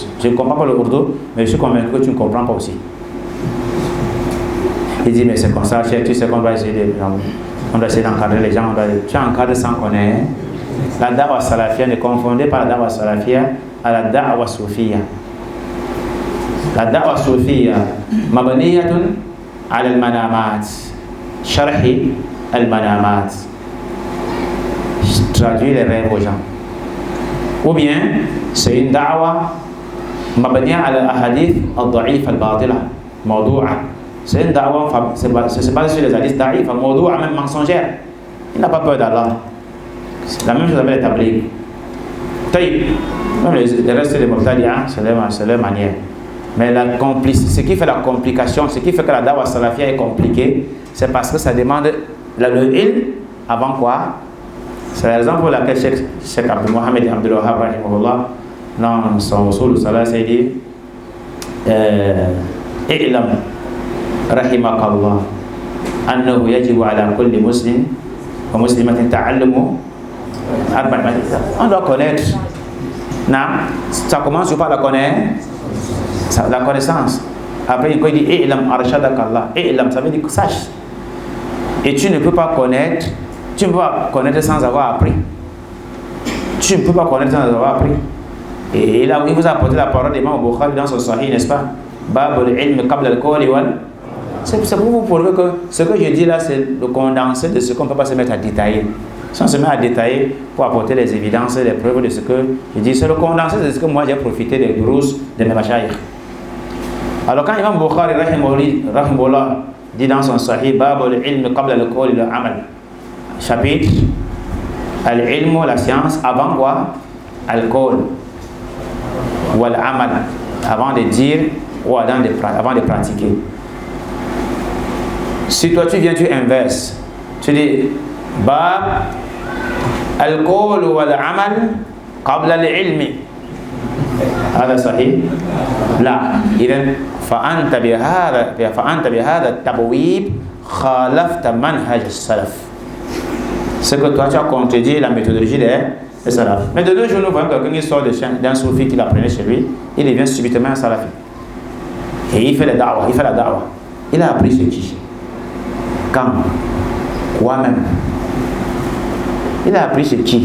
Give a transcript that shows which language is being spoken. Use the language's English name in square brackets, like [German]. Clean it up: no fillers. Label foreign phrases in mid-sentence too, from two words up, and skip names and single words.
[French] Je ne comprends pas le ourdou, mais je suis convaincu que tu ne comprends pas aussi. Il dit, mais c'est comme ça, tu sais qu'on doit essayer d'encadrer les gens, tu encadres sans connaître. La [Arabic] دعوة سلفية, [French] ne confondez pas la [Arabic] دعوة سلفية [French] à la [Arabic] دعوة صوفية. [French] La [Arabic] دعوة صوفية, مبنية على المنامات، شرح المنامات. [French] Traduire les rêves aux gens. Ou bien, c'est une [Arabic] دعوة مبنية على الأحاديث الضعيفة الباطلة، موضوعة. [French] C'est une da'wa, c'est basé sur les hadiths [Arabic] ضعيف، موضوعة, [French] même mensongère. Il n'a pas peur d'Allah. La même chose avec les tabligh. Même les restes des Mubtadi'a, c'est leur manière. Mais ce qui fait la complication, ce qui fait que la da'wa salafia est compliquée, c'est parce que ça demande le ilm avant quoi? C'est la raison pour laquelle [Arabic] Cheikh Abdul Mohamed Abdul Wahhab rahimahullah, [French] dans son [Arabic] أصول الصلاة, [French] s'est dit [Arabic] اعلم رحمك الله أنه يجب على كل مسلم ومسلمة تعلم أربع. [French] On doit connaître. Non, ça commence par la la connaissance. Après, il dit [Arabic] اعلم أرشدك الله. [French] I'lam, ça veut dire que sache. Et tu ne peux pas connaître. Tu ne peux pas connaître sans avoir appris. Tu ne peux pas connaître sans avoir appris. Et là, il vous a apporté la parole d'Imam Bukhari dans son Sahih, n'est-ce pas? [Arabic] باب العلم قبل القول و. [French] C'est pour vous prouver que ce que je dis là, c'est le condensé de ce qu'on ne peut pas se mettre à détailler. Si on se met à détailler pour apporter les évidences, les preuves de ce que je dis, c'est le condensé de ce que moi j'ai profité des grosses de mes mashayikh. Alors quand Imam Bukhari rahimahullah dit dans son Sahih, [Arabic] باب العلم قبل القول والعمل. [French] Chapitre al-ilm, la science, avant quoi? [Arabic] القول والعمل, [French] avant de dire ou avant de pratiquer. Si toi tu viens, tu inverses, tu dis [Arabic] باب القول والعمل قبل العلم هذا صحيح؟ لا. إذن فأنت بهذا التبويب خالفت منهج السلف. [French] Ce que toi tu as contredit la méthodologie des salafs. Mais de 2 jours, nous voyons quelqu'un qui sort d'un soufi qu'il apprenait chez lui, il devient subitement un salafi. Et il fait la da'wah, il a appris ce qui? Quand? Quoi même? Il a appris ce qui?